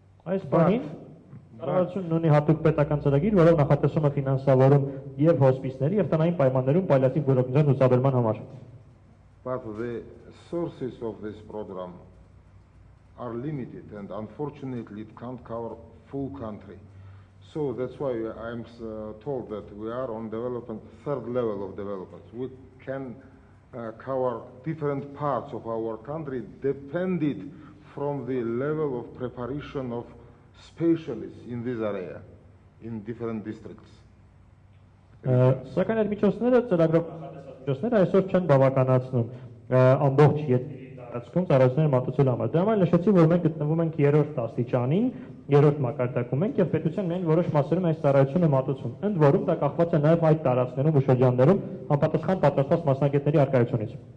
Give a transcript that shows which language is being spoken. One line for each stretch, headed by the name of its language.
Armenian: Այս բանին կառավարությունն ունի հատուկ պետական ծրագիր, որով նախատեսում է ֆինանսավորում եւ հոսպիսների եւ տնային պայմաններում պալիատիվ բուժօգնության ցուցաբերման համար։
English: But the sources of this program are limited, and unfortunately it can't cover full country. So that's why I'm told that we are on development, third level of development. We can cover different parts of our country depended from the level of preparation of specialists in this area, in different districts.
Armenian: Սակայն այդ միջոցները ծրագրով միջոցները այսօր չեն բավականացնում ամբողջ երկրի ընթացքում ծառայությունները մատուցելու համար։ Դրա համար նշեցի, որ մենք գտնվում ենք 3-րդ աստիճանին, 3-րդ մակարդակում ենք եւ պետության միայն որոշ մասերում այս ծառայությունը մատուցում։ Ընդ որում դա կախված է նաեւ այդ տարածքներում ու շրջաններում համապատասխան պատրաստված մասնագետների առկայությունից։